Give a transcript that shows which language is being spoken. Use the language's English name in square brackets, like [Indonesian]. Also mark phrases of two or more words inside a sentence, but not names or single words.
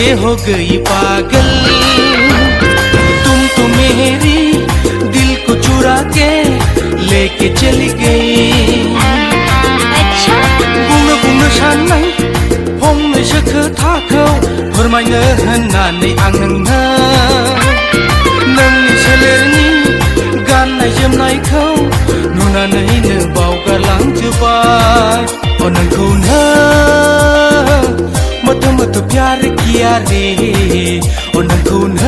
[Hindi] हो गई पागल तुम तो मेरी दिल को चुरा के लेके चली गई [Bodo] बुंनो बुंनो साननाय फंनैसो खोथाखौ फोरमायनो होननानै आं नोंनि सोलेरनि गाननाय जोमनायखौ नुनानैनो बावगारलांजोबबाय नोंखौ [Hindi] मोटो प्यार किया रे [Bodo] नोंखौ